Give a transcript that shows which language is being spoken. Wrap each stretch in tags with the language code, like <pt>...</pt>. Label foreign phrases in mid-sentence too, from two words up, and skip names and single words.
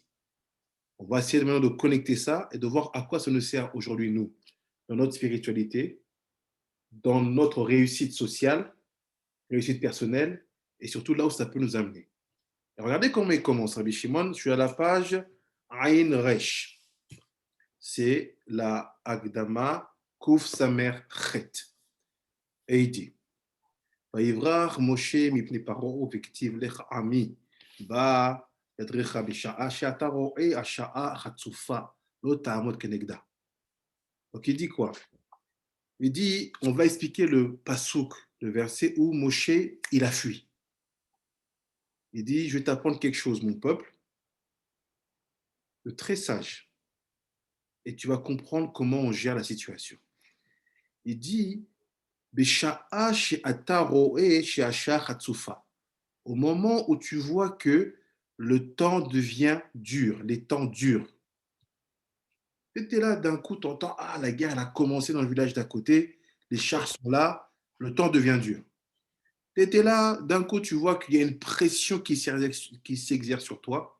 <fr>On va essayer maintenant de connecter ça et de voir à quoi ça nous sert aujourd'hui, nous, dans notre spiritualité, dans notre réussite sociale, réussite personnelle, et surtout là où ça peut nous amener. Et regardez comment il commence, Rabbi Shimon. Je suis à la page</fr> <he>עין ריש.</he> <fr>C'est la</fr> <he>הקדמה קוף סמך חית.</he> <fr>Et il dit,</fr> <he>ויברח משה מפני פרעה וכתיב לך עמי בא ידריך בשעה שאתה רואה השעה חצופה לא תעמוד כנגדה.</he> <fr>Donc il dit quoi? Il dit, on va expliquer le pasouk, le verset où Moshe, il a fui. Il dit, je vais t'apprendre quelque chose, mon peuple, de très sage. Et tu vas comprendre comment on gère la situation. Il dit,</fr> <he>בשעה שאתה רואה שהשעה חצופה.</he> <fr>Au moment où tu vois que le temps devient dur, les temps durent. Tu étais là, d'un coup, tu entends, ah, la guerre elle a commencé dans le village d'à côté, les chars sont là, le temps devient dur. Tu étais là, d'un coup, tu vois qu'il y a une pression qui s'exerce sur toi.</fr>